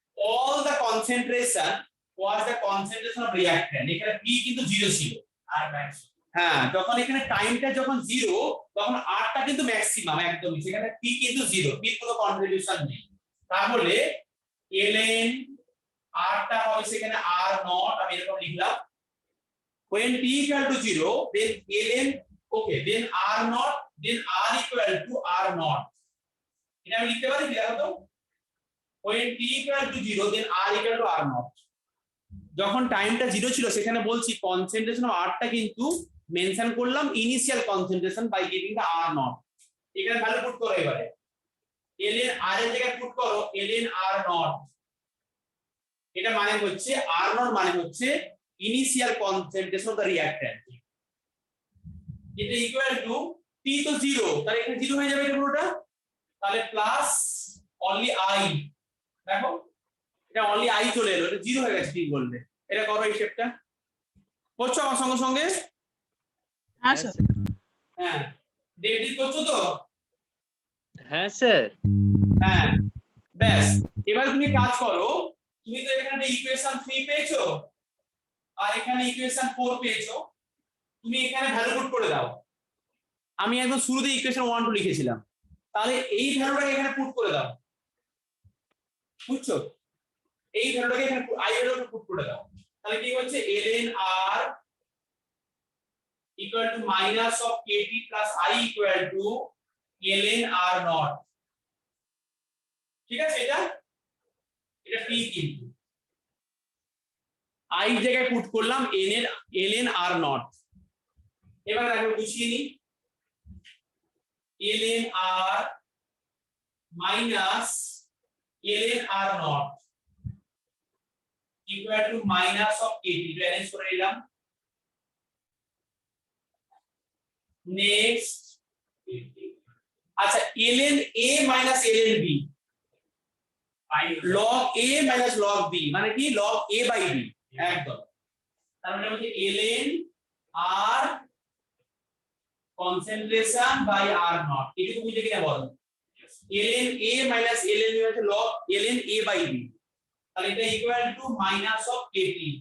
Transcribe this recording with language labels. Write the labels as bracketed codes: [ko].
[en] all the concentration was the concentration of reactant, [bn] এখানে p কিন্তু 0 ছিল, আর ম্যাক্স, হ্যাঁ যখন এখানে টাইমটা যখন 0 তখন r টা কিন্তু ম্যাক্সিমাম একদমই, সেখানে p কিন্তু 0, p এর কোনো কন্ট্রিবিউশন নেই, তাহলে ln r টা হবে সেখানে r নট, আমি এরকম লিখলাম [en] when t equal to 0 then ln, okay then r not then r equal to r naught. [bn] এটা আমি লিখতে পারি, দেখো তো, [en] when t equal to 0 then r equal to r naught. [bn] যখন টাইমটা 0 ছিল সেখানে বলছি কনসেন্ট্রেশন অফ r টা কিন্তু মেনশন করলাম initial concentration by giving the r naught. এখানে ভ্যালু পুট করো এবারে, ln r এর জায়গায় পুট করো ln r naught. এটা মানে হচ্ছে r naught মানে হচ্ছে initial concentration of the reactant. এটা ইকুয়াল টু t তো 0, তাহলে এখানে 0 হয়ে যাবে এটা পুরোটা, তাহলে প্লাস অনলি i, দেখো এটা অনলি i চলে এলো, এটা 0 হয়ে গেছে ঠিক বললে। এটা করো এই শেপটা, করছো আমার সঙ্গে সঙ্গে? হ্যাঁ স্যার। হ্যাঁ, ডেভিড করছো তো? হ্যাঁ স্যার। হ্যাঁ, ব্যাস। এবার তুমি কাজ করো, তুমি তো এখানে ইকুয়েশন 3 পেয়েছো আর এখানে ইকুয়েশন 4 পেয়েছো, তুমি এখানে ভ্যালু পুট করে দাও। আমি একদম শুরুতে ইকুয়েশন 1 2 লিখেছিলাম, তাহলে এই ভ্যালুটাকে এখানে পুট করে দাও, বুঝছো? এই ভ্যালুটাকে এখানে i ভ্যালুটাকে পুট করে দাও, তাহলে কি হচ্ছে [en] ln r equal to minus of kt plus I equal to ln r naught. [bn] ঠিক আছে, এটা t কিন্তু i জায়গায় পুট করলাম ln r naught। এবার আমি বুঝিয়ে নি, [en] ln r minus ln r naught equal to minus of kt, [bn] arrange করে নিলাম। নেক্সট, আচ্ছা [en] ln a minus ln b, log a minus log b [bn] মানে কি [en] log a by b, একদম। [bn] তার মানে হচ্ছে [en] ln r concentration by r naught, [bn] এটুকু বুঝে কিনা বলো? ln a minus ln b হচ্ছে [en] log ln a by b, [bn] তাহলে এটা equal to minus of kt।